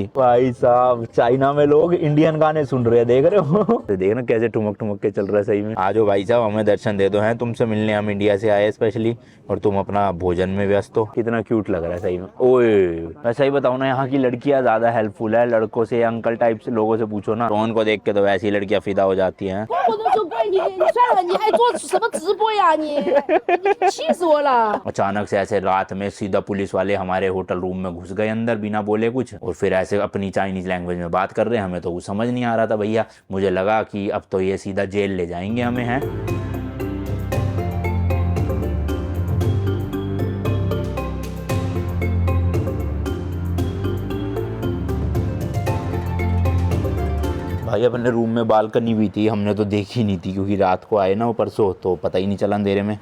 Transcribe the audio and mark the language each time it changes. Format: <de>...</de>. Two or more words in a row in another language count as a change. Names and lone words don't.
<hi>भाई साहब चाइना में लोग इंडियन गाने सुन रहे हैं, देख रहे हो तो देखना कैसे ठुमक ठुमक के चल रहा है सही में। आ जाओ भाई साहब हमें दर्शन दे दो, हैं तुमसे मिलने हम इंडिया से आए स्पेशली, और तुम अपना भोजन में व्यस्त हो। कितना क्यूट लग रहा है सही में। ओए मैं सही बताऊं ना, यहाँ की लड़कियां ज्यादा हेल्पफुल है, लड़कों से अंकल टाइप से लोगों से पूछो ना, रोहन को देख के तो वैसी लड़कियां फिदा हो जाती हैं।</hi> <zh>我都就怪你，你算了，你还做什么直播呀你气死我了！</zh> <hi>अचानक से ऐसे रात में सीधा पुलिस वाले हमारे होटल रूम में घुस गए अंदर बिना बोले कुछ, और फिर ऐसे अपनी</hi> <en>Chinese language</en> <hi>में बात कर रहे हैं। हमें तो कुछ समझ नहीं आ रहा था भैया, मुझे लगा कि अब तो ये सीधा जेल ले जाएंगे हमें, हैं। भाई अपने रूम में बालकनी भी थी, हमने तो देखी नहीं थी क्योंकि रात को आए ना वो परसों, तो पता ही नहीं चला अंधेरे में।</hi>